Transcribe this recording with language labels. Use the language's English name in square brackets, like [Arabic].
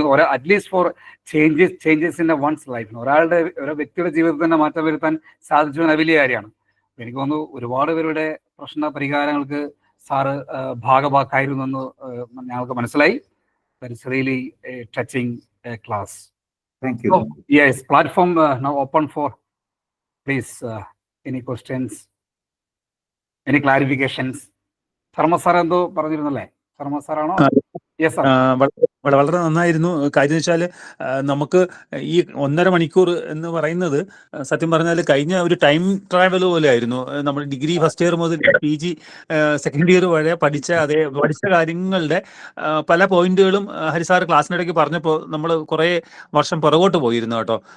[Malayalam] എനിക്ക് [English] at least four changes in one's life, [Malayalam] ഓരോ വ്യക്തിയുടെ ജീവിതത്തിൽ തന്നെ മാറ്റം വരുത്താൻ സാധിച്ചു എന്ന വലിയ കാര്യമാണ്. എനിക്ക് തോന്നുന്നു ഒരുപാട് പേരുടെ പ്രശ്ന പരിഹാരങ്ങൾക്ക് സാറ് ഭാഗമാക്കായിരുന്നു എന്ന് ഞങ്ങൾക്ക് മനസ്സിലായി. [English] That's really touching class. Thank you. Yes, platform now open for please any questions, any clarifications. [Malayalam] Sharma sir എന്തോ പറഞ്ഞിരുന്നല്ലേ? ശർമ്മ സാറാണോ? [English] Yes sir. [Malayalam] വളരെ നന്നായിരുന്നു. കാര്യം വെച്ചാൽ നമുക്ക് ഈ 1.5 മണിക്കൂർ എന്ന് പറയുന്നത് സത്യം പറഞ്ഞാൽ കഴിഞ്ഞ ഒരു ടൈം ട്രാവൽ പോലെ ആയിരുന്നു. നമ്മൾ ഡിഗ്രി ഫസ്റ്റ് ഇയർ മുതൽ PG സെക്കൻഡ് ഇയർ വരെ പഠിച്ച കാര്യങ്ങളുടെ പല പോയിന്റുകളും ഹരിസാർ ക്ലാസ്സിനിടയ്ക്ക് പറഞ്ഞപ്പോൾ നമ്മൾ കുറേ വർഷം പുറകോട്ട് പോയിരുന്നു കേട്ടോ.